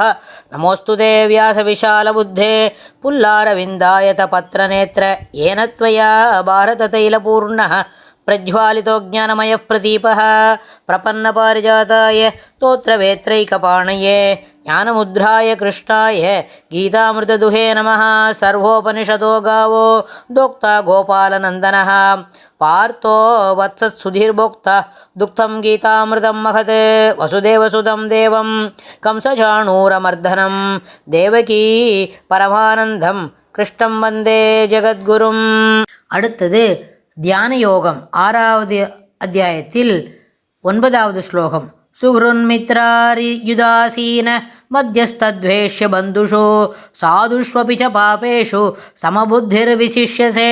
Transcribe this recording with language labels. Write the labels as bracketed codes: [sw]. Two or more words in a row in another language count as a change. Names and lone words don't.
[sa] नमोऽस्तु ते व्यासविशालबुद्धे पुल्लारविन्दायतपत्रनेत्र येन त्वया भारततैलपूर्णः प्रज्वालितो ज्ञानमयः प्रदीपः प्रपन्नपारिजाताय स्तोत्रवेत्रैकपाणये ज्ञानमुद्राय कृष्णाय गीतामृतदुहे नमः। सर्वोपनिषदो गावो दोक्ता गोपालनन्दनः पार्थो वत्सत्सुधीर्भोक्ता दुग्धं गीतामृतं महत् वसुदेवसुतं देवं कंसचाणूरमर्दनं देवकी परमानन्दं कृष्णं वन्दे जगद्गुरुम्. [ta] அடுத்தது தியான யோகம் 6வது அத்தியாயத்தில் 9வது ஸ்லோகம். [sa] सुहृन्मित्रार्युदासीन मध्यस्थद्वेष्य बन्धुषु साधुष्वपि च पापेषु समबुद्धिर्विशिष्यते.